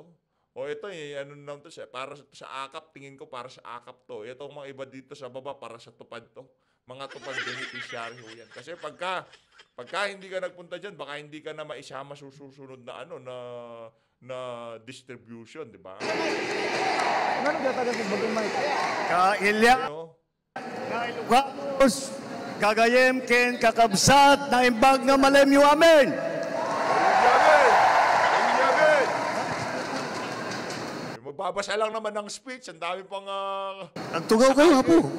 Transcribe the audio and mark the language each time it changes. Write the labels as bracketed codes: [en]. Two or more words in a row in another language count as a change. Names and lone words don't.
[tl] O ito lang to, para sa akap, tingin ko para sa akap to. Itong mga iba dito sa baba, para sa tupad to. Mga tupad beneficiary ho yan. Kasi pagka hindi ka nagpunta dyan, baka hindi ka na maisama susunod na na distribution, di ba? [ilo] Kailya, Ilocos, kagayem ken kakabsat na imbag nga malemyo amin. [tl] Magbabasa lang naman ng speech, ang dami pang [ilo] Nagtugaw kayo, Apo.